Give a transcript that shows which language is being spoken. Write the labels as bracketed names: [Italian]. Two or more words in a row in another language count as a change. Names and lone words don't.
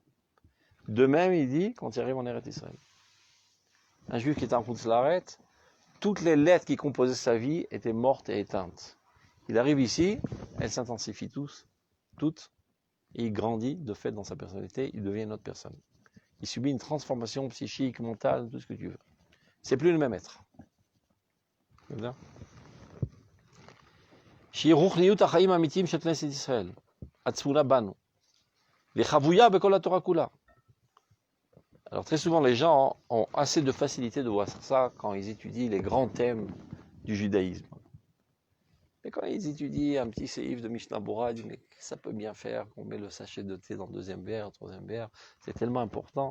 [French] De même, il dit, quand il arrive en Eretz Israël. Un juif qui était en [Hebrew] חוץ לארץ, [French] toutes les lettres qui composaient sa vie étaient mortes et éteintes. Il arrive ici, elles s'intensifient toutes, et il grandit de fait dans sa personnalité, il devient une autre personne. Il subit une transformation psychique, mentale, tout ce que tu veux. C'est plus le même être. C'est bien. [Hebrew] שהיא רוחניות החיים האמיתיים של כנסת ישראל, הצפונה בנו, וחבויה בכל התורה כולה. [French] Alors très souvent les gens ont assez de facilité de voir ça quand ils étudient les grands thèmes du judaïsme. Et quand ils étudient un petit séif de Mishnah Bora, ils disent mais ça peut bien faire qu'on met le sachet de thé dans le deuxième verre, troisième verre, c'est tellement important.